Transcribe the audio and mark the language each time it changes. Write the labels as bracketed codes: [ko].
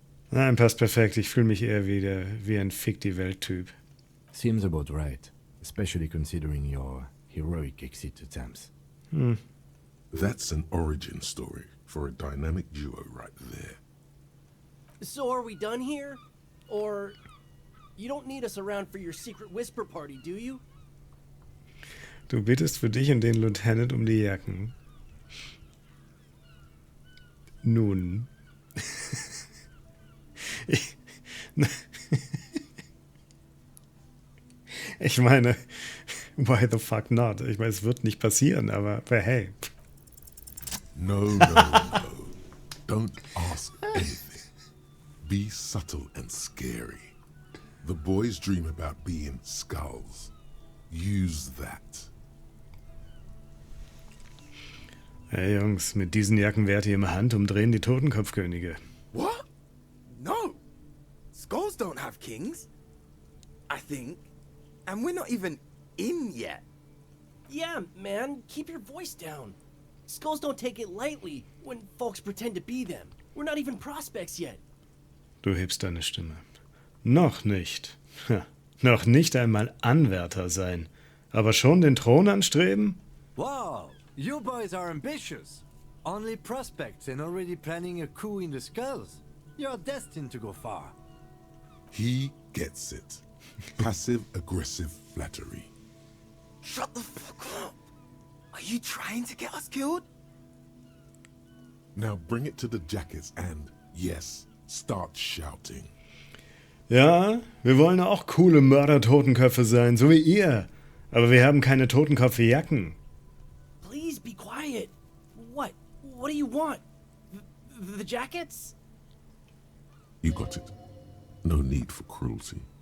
[de] Nein, passt perfekt. Ich fühle mich eher wie ein Fick-die-Welt-Typ. [en] Seems about right, especially considering your heroic exit attempts. That's an origin story for a dynamic duo right there. So are we done here? Or you don't need us around for your secret whisper party, do you? [de] Du bittest für dich und den Lieutenant um die Jacken. Nun. Ich meine, [en] why the fuck not? [de] Ich meine, es wird nicht passieren, aber hey. [en] No, no, no. Don't ask anything. Be subtle and scary. The boys dream about being skulls. Use that. [de] Hey Jungs, mit diesen Jacken wärt ihr im Handumdrehen die Totenkopfkönige. [en] What? No. Skulls don't have kings. I think. And we're not even in yet. Yeah, man, keep your voice down. Skulls don't take it lightly when folks pretend to be them. We're not even prospects yet. [de] Du hebst deine Stimme. Noch nicht. Noch nicht einmal Anwärter sein. Aber schon den Thron anstreben? [en] Wow, you boys are ambitious. Only prospects and already planning a coup in the skulls. You're destined to go far. He gets it. Passive-aggressive flattery. Shut the fuck up. Are you trying to get us killed? Now bring it to the jackets and, yes, start shouting. [de] Ja, wir wollen auch coole Mörder-Totenköpfe sein, so wie ihr. Aber wir haben keine Totenkopfjacken. [en] Please be quiet. What? What do you want? The jackets? You got it. No need for cruelty.